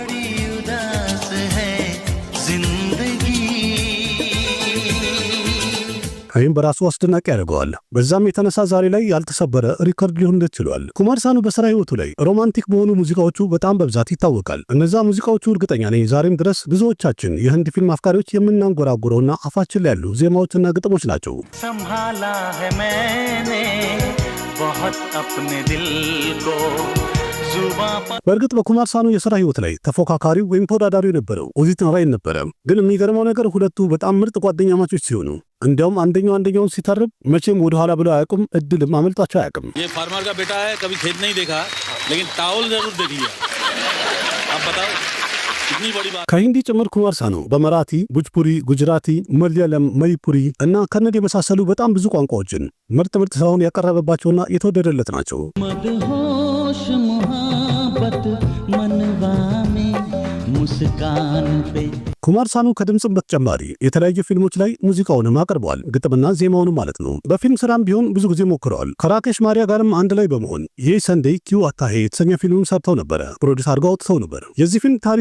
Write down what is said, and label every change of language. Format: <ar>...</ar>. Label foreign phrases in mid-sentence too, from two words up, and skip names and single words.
<am>ይህም በራሱ አስደናቂ ያደርገዋል። በዛም የተነሳ ዛሬ ላይ ያልተሰበረ ሪከርድ ሊሆን ችሏል። ኩማር ሳኑ በስራ ህይወቱ ላይ ሮማንቲክ በሆኑ ሙዚቃዎቹ በጣም በብዛት ይታወቃል። እነዛ ሙዚቃዎቹ እርግጠኛ ነኝ ዛሬም ድረስ ብዙዎቻችን የህንድ ፊልም አፍቃሪዎች የምናንጎራጉረውና አፋችን ላይ ያሉ ዜማዎችና ግጥሞች ናቸው።</am> <hi>संभाला है मैंने बहुत अपने दिल को</hi> <am>በእርግጥ በኩማር ሳኑ የሥራ ህይወት ላይ ተፎካካሪው ወይም ተወዳዳሪው የነበረው ኦዚት ናራይን ነበረ። ግን የሚገርመው ነገር ሁለቱ በጣም ምርጥ ጓደኛ ማቾች ሲሆኑ እንዲያውም አንደኛውን ሲተርብ መቼም ወደ ኋላ ብለው አያውቁም፣ እድልም አመልጣቸው አያውቅም።</am> <hi>ये फार्मर का बेटा है, कभी खेत नहीं देखा लेकिन टावल जरूर देख लिया। आप बताओ कितनी बड़ी बात।</hi> <am>ከሂንዲ ጭምር ኩማር ሳኑ በመራቲ፣ ቡጅፑሪ፣ ጉጅራቲ፣ መለያለም፣ መይፑሪ እና ከነድ የመሳሰሉ በጣም ብዙ ቋንቋዎችን ምርጥ ስራውን ያቀረበባቸውና የተወደደለት ናቸው። ኩማር ሳኑ ከድምጽም በተጨማሪ የተለያዩ ፊልሞች ላይ ሙዚቃውንም አቅርበዋል፣ ግጥምና ዜማውንም ማለት ነው። በፊልም ስራም ቢሆን ብዙ ጊዜ ሞክረዋል። ከራኬሽ ማሪያ ጋርም አንድ ላይ በመሆን ይህ ሰንዴይ ኪዩ አታሄ የተሰኘ ፊልምም ሰርተው ነበረ፣ ፕሮዲስ አድርገው አውጥተው ነበር። የዚህ ፊልም ታሪኩ</am>